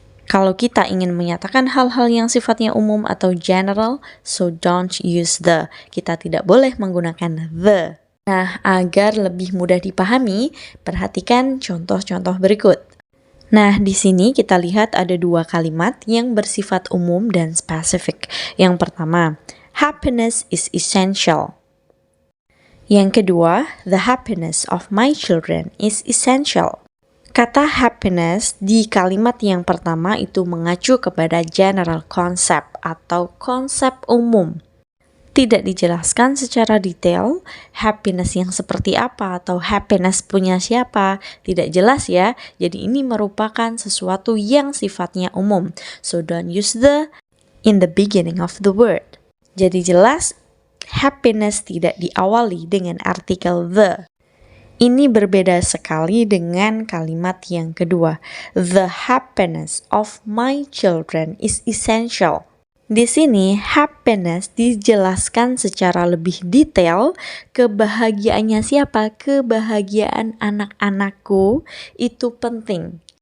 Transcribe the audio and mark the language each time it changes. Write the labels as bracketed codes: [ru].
[id] Kalau kita ingin menyatakan hal-hal yang sifatnya umum atau general, [en] so don't use the. [id] Kita tidak boleh menggunakan the. Nah, agar lebih mudah dipahami, perhatikan contoh-contoh berikut. Nah, di sini kita lihat ada dua kalimat yang bersifat umum dan spesifik. Yang pertama, [en] happiness is essential. [id] Yang kedua, [en] the happiness of my children is essential. [id] Kata happiness di kalimat yang pertama itu mengacu kepada [en] general concept [id] atau konsep umum. Tidak dijelaskan secara detail happiness yang seperti apa atau happiness punya siapa, tidak jelas ya. Jadi ini merupakan sesuatu yang sifatnya umum. [en] So don't use the in the beginning of the word. [id] Jadi jelas happiness tidak diawali dengan artikel the. Ini berbeda sekali dengan kalimat yang kedua. [en] The happiness of my children is essential. [id] Di sini happiness dijelaskan secara lebih detail, kebahagiaannya siapa? Kebahagiaan anak-anakku itu penting.